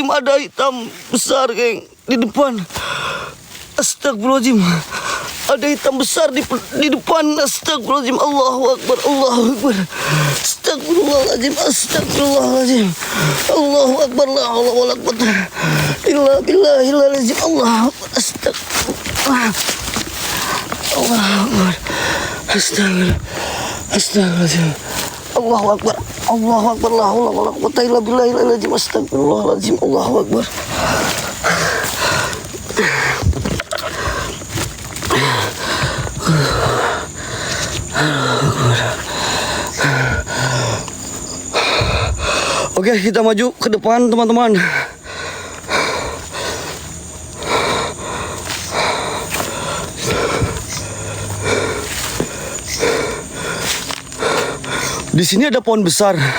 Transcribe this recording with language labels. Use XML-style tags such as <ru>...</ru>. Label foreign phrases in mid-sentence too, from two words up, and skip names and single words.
<id>Ada hitam besar, geng, di depan. Astagfirullahaladzim. Ada hitam besar di depan. Astagfirullahaladzim.</id> <ar>الله أكبر، الله أكبر. أستغفر الله العظيم، أستغفر الله العظيم. الله أكبر, لا حول ولا قوة إلا بالله العظيم. الله أكبر، أستغفر الله. الله أكبر. Astagfirullahaladzim. الله أكبر. الله أكبر، لا حول ولا قوة إلا بالله العظيم. Astagfirullahaladzim. الله أكبر.</ar> <id>Oke, kita maju ke depan, teman-teman. Di sini ada pohon besar.</id>